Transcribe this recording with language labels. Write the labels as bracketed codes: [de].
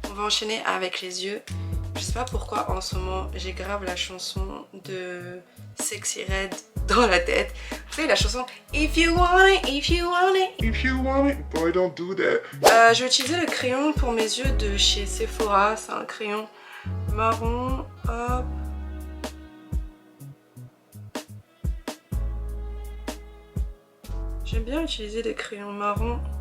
[fr] enchaîner avec les yeux. Je sais pas pourquoi en ce moment j'ai grave la chanson de Sexy Red dans la tête. Vous savez la chanson [en] If you want it, if you want it, if you want it, boy don't do that. [fr] Je vais utiliser le crayon pour mes yeux de chez Sephora. C'est un crayon marron. Hop. J'aime bien utiliser des crayons marrons.